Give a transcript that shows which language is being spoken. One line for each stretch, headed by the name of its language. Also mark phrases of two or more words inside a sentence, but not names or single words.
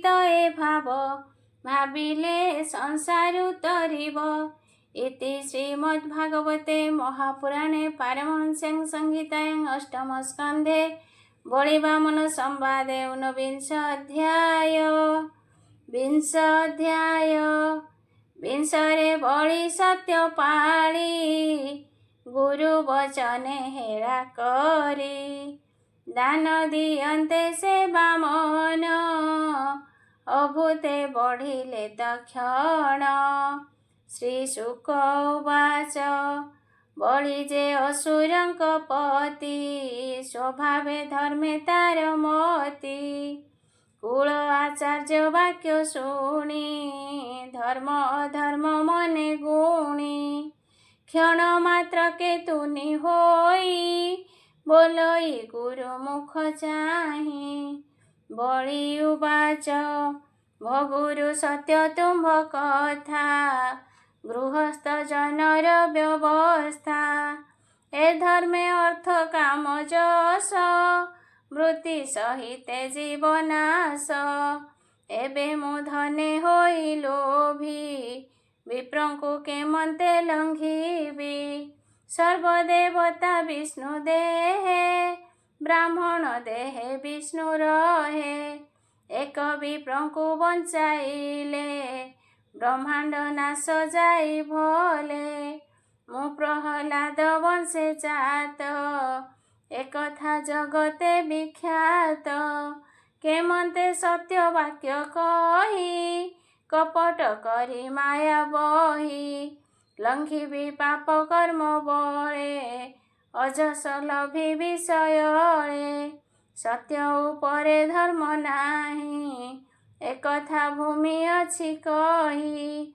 Odia: ଏ ଭାବ ଭାବିଲେ ସଂସାରୁ ତରିବ
Sanskrit: इति श्रीमद्भागवते महापुराणे पारमहंस्यां संहितायां अष्टम स्कंधे बलिवामन संवादे ऊनविंश अध्याय
Odia: ବିଂଶରେ ବଲି ସତ୍ୟ ପାଳି ଗୁରୁ ବଚନେ ହେରା କରୀ। ଦାନ ଦିୟନ୍ତେ ସେ ବାମନ ଅଭୂତେ ବଢ଼ିଲେ ତକ୍ଷଣ।
Sanskrit: श्री शुक उवाच
Odia: ବଳି ଜେ ଅସୁରଙ୍କ ପତି ସ୍ୱଭାବେ ଧର୍ମେ ତାର ମତି। କୁଲ ଆଚାର୍ଯ୍ୟ ବାକ୍ୟ ଶୁଣୀ ଧର୍ମ ଅଧର୍ମ ମନେ ଗୁଣୀ। କ୍ଷଣ ମାତ୍ର କେ ତୁନି ହୋଈ ବୋଲଈ ଗୁରୁ ମୁଖ ଚାହି। ବଳି ଉବାଚ ଭଗୁରୁ ସତ୍ୟ ତୁମ୍ଭ କଥା ଗୃହସ୍ଥ ଜନର ବ୍ୟବସ୍ଥା। ଏ ଧର୍ମେ ଅର୍ଥ କାମ ଜସ ମୃତ୍ୟୁ ସହିତେ ଜୀବନାଶ। ଏବେ ମୁ ଧନେ ହୋଈ ଲୋଭୀ ବିପ୍ରଂକୁ କେମନ୍ତେ ଲଂଘିବୀ। ସର୍ବଦେବତା ବିଷ୍ଣୁ ଦେହେ ବ୍ରାହ୍ମଣ ଦେହେ ବିଷ୍ଣୁ ରହେ। ଏକ ବିପ୍ରଂକୁ ବଂଚାଇଲେ ବ୍ରହ୍ମାଂଡ ନାଶ ଜାଈ ଭଲେ। ମୁ ପ୍ରହଲାଦ ବଂଶେ ଜାତ ଏକଥା ଜଗତେ ବିଖ୍ୟାତ। କେମନ୍ତେ ସତ୍ୟ ବାକ୍ୟ କହୀ କପଟ କରୀ ମାୟା ବହୀ। ଲଂଘିବୀ ପାପ କର୍ମ ବଳେ ଅଜସ ଲଭୀ ବିଷୟଳେ। ସତ୍ୟ ଉପରେ ଧର୍ମ ନାହୀ ଏକଥା ଭୂମି ଅଛି କହୀ।